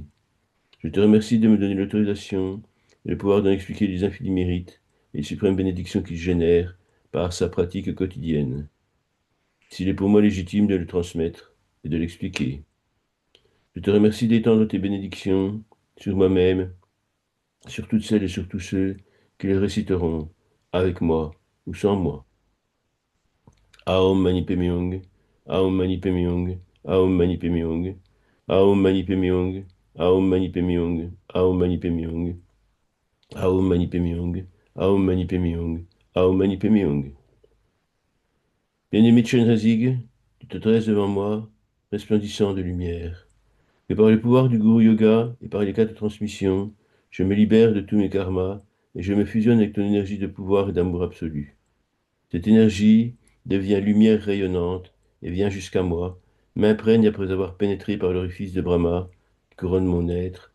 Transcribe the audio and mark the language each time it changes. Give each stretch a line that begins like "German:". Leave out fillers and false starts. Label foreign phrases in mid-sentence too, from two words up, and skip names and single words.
French: Je te remercie de me donner l'autorisation et le pouvoir d'en expliquer les infinis mérites et les suprêmes bénédictions qu'il génère par sa pratique quotidienne. S'il est pour moi légitime de le transmettre et de l'expliquer. Je te remercie d'étendre tes bénédictions sur moi-même, sur toutes celles et sur tous ceux qui les réciteront, avec moi ou sans moi.
Sanskrit: Aum Mani Padme Hum, Aum Mani Padme Hum, Aum Mani Padme Hum, Aum Mani Padme Hum, Aum Mani Padme Hum, Aum Mani Padme Hum, Aum Mani Padme Hum, Aum Mani Padme Hum, Aum Mani Padme Hum.
French: Bien-aimé Chenrezig, tu te dresses devant moi, resplendissant de lumière. Que par le pouvoir du Guru Yoga et par les quatre transmissions, je me libère de tous mes karmas et je me fusionne avec ton énergie de pouvoir et d'amour absolu. Cette énergie devient lumière rayonnante et vient jusqu'à moi, m'imprègne après avoir pénétré par l'orifice de Brahma qui couronne mon être.